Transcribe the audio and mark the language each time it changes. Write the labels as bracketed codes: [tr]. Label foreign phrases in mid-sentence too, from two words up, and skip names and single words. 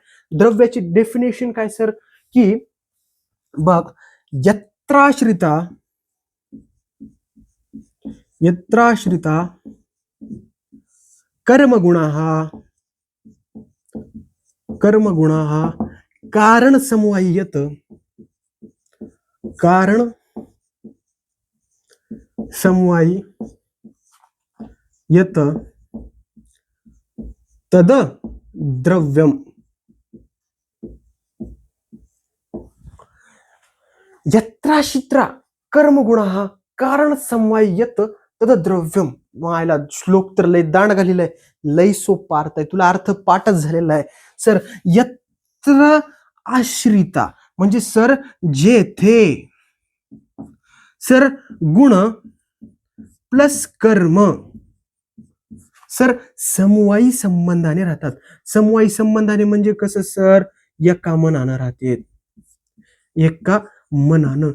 [mr] द्रव्याची डेफिनेशन काय सर? [sa] की बघ, यत्राश्रिता कर्मगुणाः कारण समवाय्यत तद द्रव्यम. यत्राश्रिता कर्मगुणाः कारण समवाय्यत तद द्रव्यम. [mr] मायला श्लोक तर लय दांड घालेला आहे, लय सोपा अर्थ आहे, तुला अर्थ पाठच झालेला आहे सर. यत्र आश्रिता म्हणजे सर जेथे सर गुण प्लस कर्म सर समवायी संबंधाने राहतात. समवायी संबंधाने म्हणजे कसं सर? एका मनानं राहते, एका मनानं.